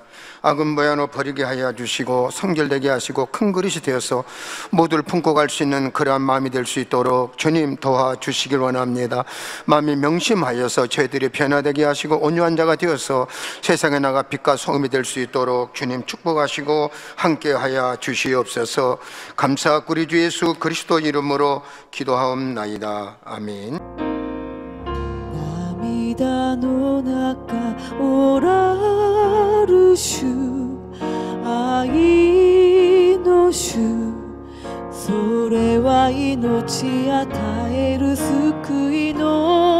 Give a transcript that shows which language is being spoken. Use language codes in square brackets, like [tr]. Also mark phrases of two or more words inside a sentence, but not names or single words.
[ko] 악은 모양으로 버리게 하여 주시고 성결되게 하시고 큰 그릇이 되어서 모두를 품고 갈 수 있는 그러한 마음이 될 수 있도록 주님 도와주시길 원합니다. 마음이 명심하여서 저희들이 변화되게 하시고 온유한 자가 되어서 세상에 나가 빛과 소금이 될 수 있도록 주님 축복하시고 함께하여 주시옵소서. 감사 우리 주 예수 그리스도 이름으로 기도하옵나이다. 아멘. [ja] 涙の中おらる主、愛の主、それは命与える救いの